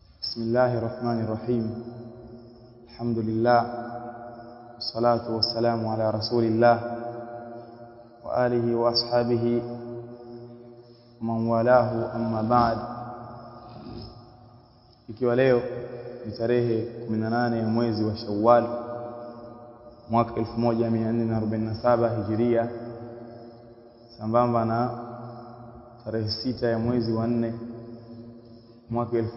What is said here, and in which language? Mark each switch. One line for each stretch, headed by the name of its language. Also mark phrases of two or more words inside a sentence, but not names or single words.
Arabic: بسم الله الرحمن الرحيم. الحمد لله والصلاة والسلام على رسول الله وآله وأصحابه ومن والاه أما بعد.
Swahili: Ikiwa leo ni tarehe 18 ya mwezi wa Shawwal mwaka 1447 Hijiria, sambamba na tarehe 6 ya mwezi wa 4 mwaka